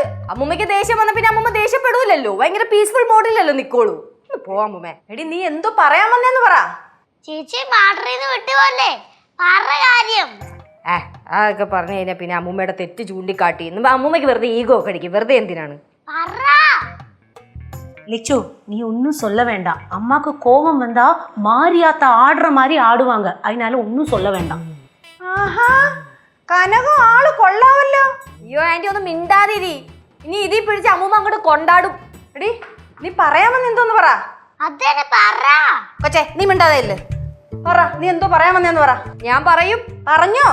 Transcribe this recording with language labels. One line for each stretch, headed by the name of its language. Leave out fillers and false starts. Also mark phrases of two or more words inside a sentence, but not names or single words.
Malayalam: അമ്മൂമ്മയ്ക്ക് ദേഷ്യം വന്ന പിന്നെ അമ്മൂമ്മ ദേഷ്യപ്പെടൂലല്ലോ, ഭയങ്കര പീസ്ഫുൾ മോഡിലല്ലോ നിക്കോളൂ. പോവാ അമ്മൂമ്മേ. എടി നീ എന്തോ പറയാൻ വന്നേന്ന് പറ. ചേച്ചി ബാറ്ററിന്ന് വിട്ടുപോലെ പറ കാര്യം. അതൊക്കെ പറഞ്ഞു കഴിഞ്ഞാൽ പിന്നെ അമ്മൂമ്മയുടെ തെറ്റ് ചൂണ്ടിക്കാട്ടി അമ്മൂമ്മയ്ക്ക് വെറുതെ ഈഗോ ഒക്കെ അടിക്കും. വെറുതെ എന്തിനാണ്?
Tamil: லட்சு, நீ ஒன்னும் சொல்ல வேண்டாம். அம்மாக்கு கோபம் வந்தா மாரியாத்த ஆடுற மாதிரி ஆடுவாங்க, அதனால ஒன்னும் சொல்ல வேண்டாம்.
Malayalam: കനകം ആള് കൊള്ളാവല്ലോ. അയ്യോ ആന്റി, ഒന്നും മിണ്ടാതിരി. ഇനി ഇതിൽ പിടിച്ച് അമ്മൂമ്മ അങ്ങോട്ട് കൊണ്ടാടും. എടി നീ പറയാമെന്ന് എന്തോന്ന് പറ. അതന്നെ പറ. കൊച്ചേ, നീ മിണ്ടാതെ ഇല്ലേ? പറ, നീ എന്തോ പറയാമെന്നു പറ. ഞാൻ പറയും. പറഞ്ഞോ?